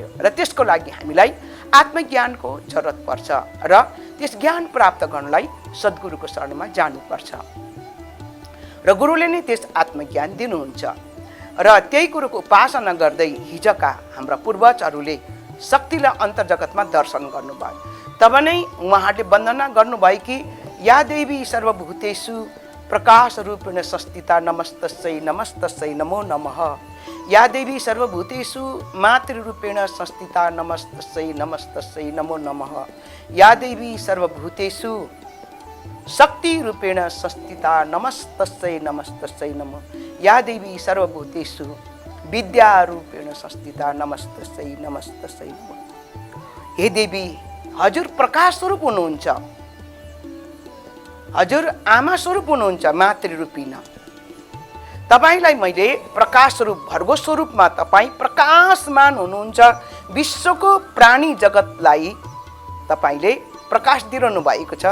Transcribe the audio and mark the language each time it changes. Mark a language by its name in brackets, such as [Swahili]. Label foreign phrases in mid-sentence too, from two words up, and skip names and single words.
[Nepali] र त्यसको लागि हामीलाई आत्मज्ञानको जरुरत पर्छ र त्यस ज्ञान प्राप्त गर्नलाई सद्गुरुको शरणमा जानुपर्छ र गुरुले नै त्यस आत्मज्ञान दिनुहुन्छ। र त्यही कुरोको उपासना गर्दै हिजका हाम्रा पूर्वजहरूले शक्तिलाई अन्तर्जगतमा दर्शन गर्नुभयो। तब नै उहाँहरूले वन्दना गर्नुभयो कि [Sanskrit] या देवी सर्वभूतेषु प्रकाश रूपेण संस्थिता नमस्तस्यै नमस्तस्यै नमो नमः। या देवी सर्वभूतेषु मातृरूपेण संस्थिता नमस्तस्यै नमस्तस्यै नमो नमः। या देवी सर्वभूतेषु शक्ति रूपेण संस्थिता नमस्तस्यै नमस्तस्यै नमः। या देवी सर्वभूतेषु विद्या रूपेण संस्थिता नमस्तस्यै नमस्तस्यै नमः। [Nepali] हे देवी, हजुर प्रकाश स्वरूप हुनुहुन्छ, हजुर आमा स्वरूप हुनुहुन्छ, मातृरूपी न। तपाईलाई मैले प्रकाश स्वरूप भर्गो स्वरूपमा तपाईँ प्रकाशमान हुनुहुन्छ। विश्वको प्राणी जगतलाई तपाईले प्रकाश दिइरहनु भएको छ।